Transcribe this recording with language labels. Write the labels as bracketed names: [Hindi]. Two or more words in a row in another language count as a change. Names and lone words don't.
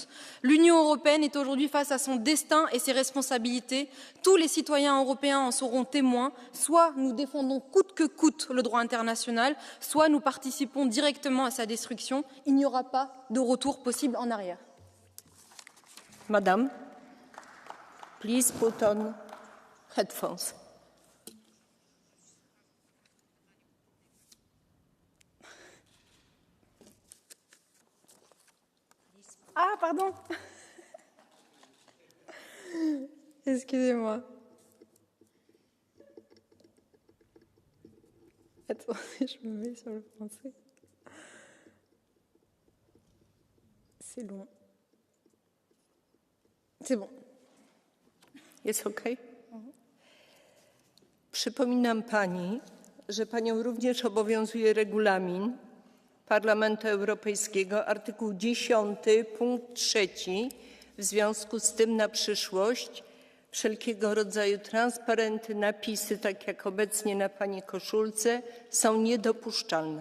[French] L'Union européenne est aujourd'hui face à son destin et ses responsabilités. Tous les citoyens européens en seront témoins. Soit nous défendons coûte que coûte le droit international, soit nous participons directement à sa destruction. Il n'y aura pas de retour possible en arrière. Madame, [English] please put on headphones. [French] Ah, pardon. Excusez-moi. Attendez, je me mets sur le français. C'est long. C'est bon. [Polish] Jest okej? Przypominam pani, że panią również obowiązuje regulamin Parlamentu Europejskiego, artykuł 10, punkt 3. W związku z tym na przyszłość wszelkiego rodzaju transparenty, napisy, tak jak obecnie na pani koszulce, są niedopuszczalne.